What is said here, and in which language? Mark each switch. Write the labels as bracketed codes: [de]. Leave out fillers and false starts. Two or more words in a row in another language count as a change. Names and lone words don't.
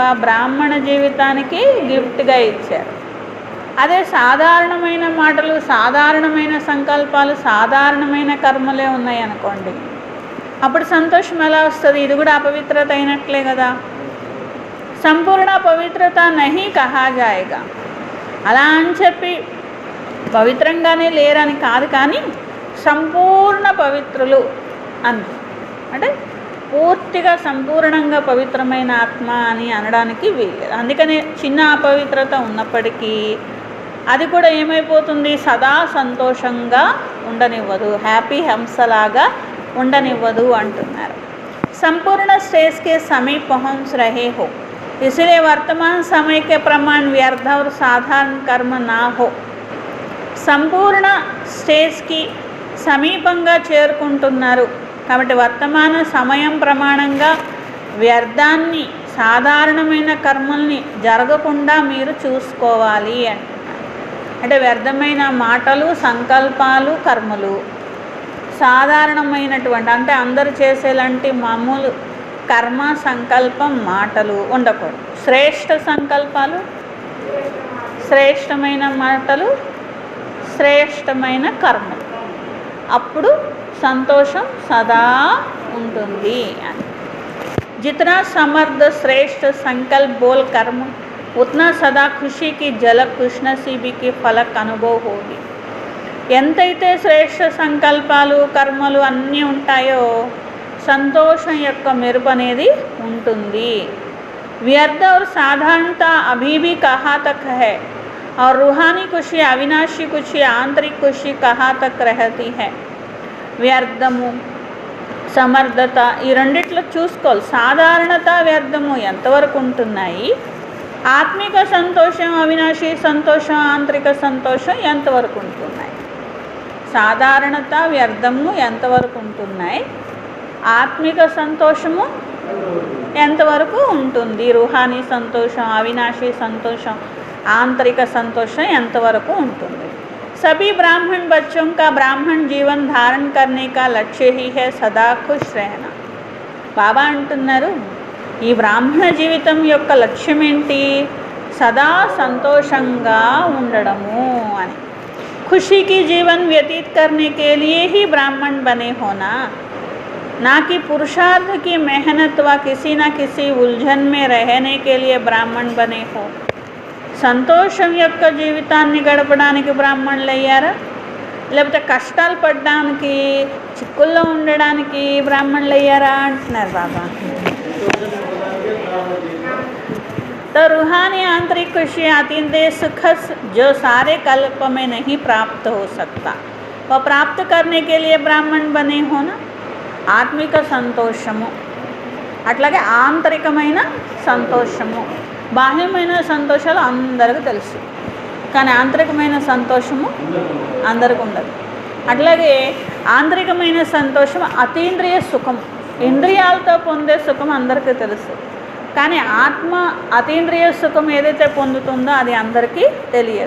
[te] బ్రాహ్మణ జీవితానికి గిఫ్ట్గా ఇచ్చారు। అదే సాధారణమైన మాటలు, సాధారణమైన సంకల్పాలు, సాధారణమైన కర్మలే ఉన్నాయి అనుకోండి, అప్పుడు సంతోషం ఎలా వస్తుంది? ఇది కూడా అపవిత్రత అయినట్లే కదా। [hi] संपूर्ण पवित्रता नहीं कहा जाएगा। [te] అలా అని చెప్పి పవిత్రంగానే లేరని కాదు, కానీ సంపూర్ణ పవిత్రులు అంటే పూర్తిగా సంపూర్ణంగా పవిత్రమైన ఆత్మ అని అనడానికి వీల్లేదు। అందుకనే చిన్న అపవిత్రత ఉన్నప్పటికీ అది కూడా ఏమైపోతుంది? సదా సంతోషంగా ఉండనివ్వదు, హ్యాపీ హంసలాగా ఉండనివ్వదు అంటున్నారు। [hi] సంపూर्ण स्टेज के समीप पहुँच रहे हो, इसलिए वर्तमान समय के प्रमाण व्यर्थ और साधारण कर्म ना हो। [te] సంపూర్ణ స్టేజ్కి సమీపంగా చేరుకుంటున్నారు కాబట్టి వర్తమాన సమయం ప్రమాణంగా వ్యర్థాన్ని, సాధారణమైన కర్మల్ని జరగకుండా మీరు చూసుకోవాలి అంటున్నారు। అంటే వ్యర్థమైన మాటలు, సంకల్పాలు, కర్మలు, సాధారణమైనటువంటి అంటే అందరూ చేసేలాంటి మామూలు కర్మ, సంకల్పం, మాటలు ఉండకూడదు. శ్రేష్ఠ సంకల్పాలు, శ్రేష్టమైన మాటలు, శ్రేష్టమైన కర్మలు, అప్పుడు సంతోషం సదా ఉంటుంది అని. [hi] जितना समर्थ श्रेष्ठ संकल्प बोल कर्म उतना सदा खुशी की झलक खुशनसीबी की फलक अनुभव होगी. [te] ఎంతైతే శ్రేష్ఠ సంకల్పాలు, కర్మలు అన్నీ ఉంటాయో సంతోషం యొక్క మెరుపు అనేది ఉంటుంది. [hi] व्यर्थ और साधारणता अभी भी कहाँ तक है और रूहानी खुशी, अविनाशी खुशी, आंतरिक खुशी कहाँ तक रहती है. [te] వ్యర్థము, సమర్థత ఈ రెండిట్లో చూసుకోవాలి. సాధారణత, వ్యర్థము ఎంతవరకు ఉంటున్నాయి, ఆత్మిక సంతోషం, అవినాశీ సంతోషం, ఆంతరిక సంతోషం ఎంతవరకు ఉంటున్నాయి. సాధారణత, వ్యర్థము ఎంతవరకు ఉంటున్నాయి, ఆత్మిక సంతోషము ఎంతవరకు ఉంటుంది, రూహానీ సంతోషం, అవినాశీ సంతోషం, ఆంతరిక సంతోషం ఎంతవరకు ఉంటుంది. [hi] सभी ब्राह्मण बच्चों का ब्राह्मण जीवन धारण करने का लक्ष्य ही है सदा खुश रहना. [te] బాబా అంటున్నారు, ఈ బ్రాహ్మణ జీవితం యొక్క లక్ష్యం ఏంటి, సదా సంతోషంగా ఉండడము అని. [hi] खुशी की जीवन व्यतीत करने के लिए ही ब्राह्मण बने होना, ना कि पुरुषार्थ की मेहनत व किसी न किसी उलझन में रहने के लिए ब्राह्मण बने हो. [te] సంతోషం యొక్క జీవితాన్ని గడపడానికి బ్రాహ్మణులు అయ్యారా, లేకపోతే కష్టాలు పడడానికి, చిక్కుల్లో ఉండడానికి బ్రాహ్మణులు అయ్యారా అంటున్నారు బాబా. [hi] तो रूहानी आंतरिक खुशी अतीन्द्रिय सुख जो सारे कल्प में नहीं प्राप्त हो सकता, वह प्राप्त करने के लिए ब्राह्मण बने हो ना. [te] ఆత్మిక సంతోషము, అట్లాగే ఆంతరికమైన సంతోషము. బాహ్యమైన సంతోషాలు అందరికీ తెలుసు, కానీ ఆంతరికమైన సంతోషము అందరికీ ఉండదు. అట్లాగే ఆంతరికమైన సంతోషం అతీంద్రియ సుఖం, ఇంద్రియాలతో పొందే సుఖం అందరికీ తెలుసు, కానీ ఆత్మ అతీంద్రియ సుఖం ఏదైతే పొందుతుందో అది అందరికీ తెలియదు.